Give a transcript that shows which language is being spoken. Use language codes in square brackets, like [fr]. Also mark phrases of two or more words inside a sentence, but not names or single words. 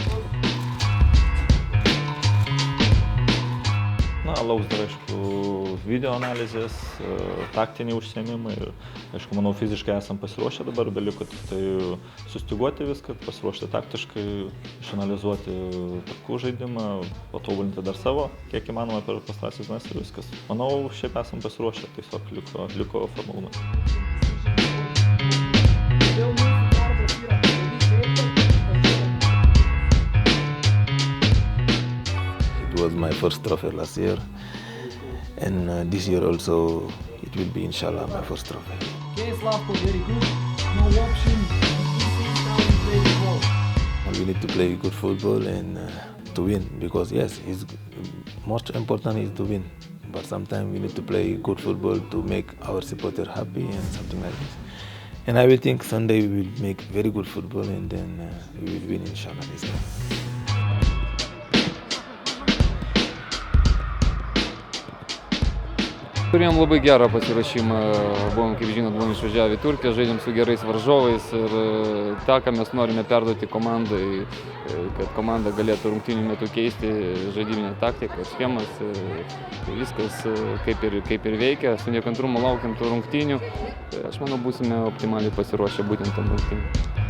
[lt] Lauks dar, aišku, video analizės, taktiniai užsiėmimai ir, aišku, manau, fiziškai esam pasiruošę dabar, beliko tik tai sustyguoti viską, pasiruošti taktiškai, išanalizuoti takų žaidimą, patobulinti dar savo, kiek įmanoma per pastarąsias dienas ir viskas. Manau, šiaip esam pasiruošę, tiesiog liko formalumai. [en] It was my first trophy last year, and this year also it will be, [ar] إن شاء الله, [en] my first trophy. Okay, Slavko, very good. No option. We need to play good football and to win, because yes, it's most important is to win. But sometimes we need to play good football to make our supporter happy and something like this. And I will think Sunday we will make very good football and then we will win, [ar] إن شاء الله, [en] this game. [lt] Turėjom labai gerą pasiruošimą, kaip žinot, buvom išvažiavę į Turkiją, žaidėm su gerais varžovais ir tą, ką mes norime perduoti komandai, kad komanda galėtų rungtynių metu keisti žaidybinę taktiką, schemas, viskas kaip ir veikia, su nekantrumu laukiam tų rungtynių, aš manau, būsime optimaliai pasiruošę būtent tam rungtynių.